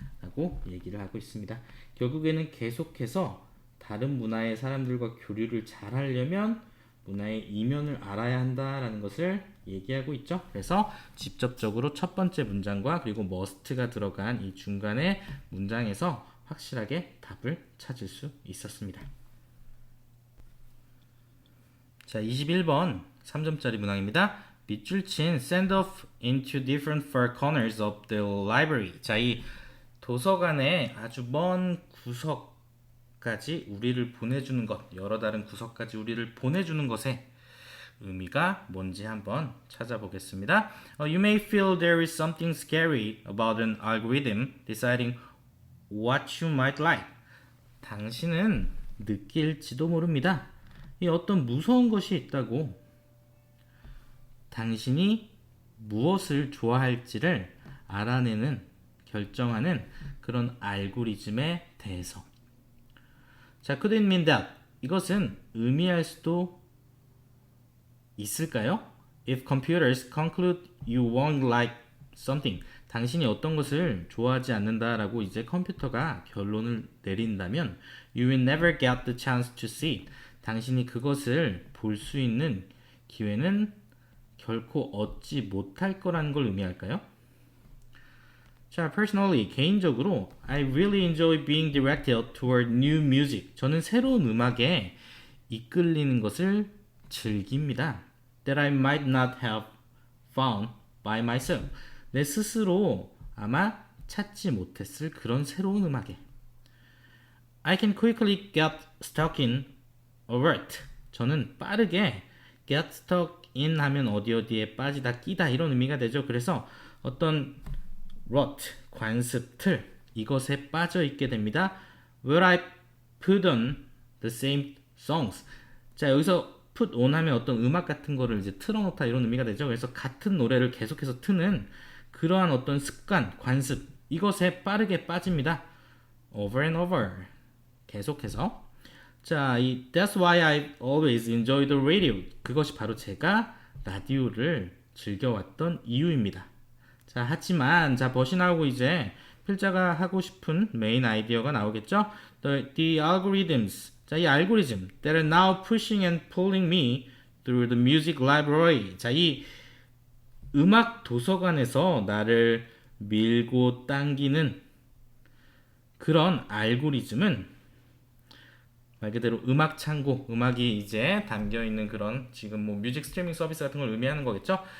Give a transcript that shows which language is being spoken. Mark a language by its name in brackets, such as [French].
[Korean] 라고 얘기를 하고 있습니다. 결국에는 계속해서 다른 문화의 사람들과 교류를 잘 하려면 문화의 이면을 알아야 한다라는 것을 얘기하고 있죠. 그래서 직접적으로 첫 번째 문장과 그리고 must가 들어간 이 중간의 문장에서 확실하게 답을 찾을 수 있었습니다. 자, 21번 3점짜리 문항입니다. 밑줄 친 [English] send off into different far corners of the library. [Korean] 자, 이 도서관의 아주 먼 구석까지 우리를 보내주는 것, 여러 다른 구석까지 우리를 보내주는 것의 의미가 뭔지 한번 찾아보겠습니다. [English] You may feel there is something scary about an algorithm deciding what you might like. [Korean] 당신은 느낄지도 모릅니다. 이 어떤 무서운 것이 있다고 당신이 무엇을 좋아할지를 알아내는, 결정하는 그런 알고리즘에 대해서. [English] 자, could it mean that? [Korean] 이것은 의미할 수도 있을까요? [English] If computers conclude you won't like something, [Korean] 당신이 어떤 것을 좋아하지 않는다라고 이제 컴퓨터가 결론을 내린다면 [English] you will never get the chance to see it. [Korean] 당신이 그것을 볼 수 있는 기회는 결코 얻지 못할 거라는 걸 의미할까요? [English] 자, personally, [Korean] 개인적으로 [English] I really enjoy being directed toward new music. [Korean] 저는 새로운 음악에 이끌리는 것을 즐깁니다. [English] That I might not have found by myself. [Korean] 내 스스로 아마 찾지 못했을 그런 새로운 음악에. [English] I can quickly get stuck in a rut. [Korean] 저는 빠르게 [English] get stuck in [Korean] 하면 어디에 빠지다, 끼다 이런 의미가 되죠. 그래서 어떤 rut, 관습, 틀 이것에 빠져 있게 됩니다. [English] Where I put on the same songs. [Korean] 자, 여기서 put on 하면 어떤 음악 같은 거를 이제 틀어놓다 이런 의미가 되죠. 그래서 같은 노래를 계속해서 트는 그러한 어떤 습관, 관습 이것에 빠르게 빠집니다. [English] Over and over. [Korean] 계속해서. 자, 이 [English] That's why I always enjoy the radio. [Korean] 그것이 바로 제가 라디오를 즐겨왔던 이유입니다. 자, 하지만 자, 벗이 나오고 이제 필자가 하고 싶은 메인 아이디어가 나오겠죠? [English] The algorithms. [Korean] 자, 이 알고리즘 [English] that are now pushing and pulling me through the music library. [Korean] 자, 이 음악 도서관에서 나를 밀고 당기는 그런 알고리즘은 말 그대로 음악 창고, 음악이 이제 담겨 있는 그런 지금 뭐 뮤직 스트리밍 서비스 같은 걸 의미하는 거겠죠?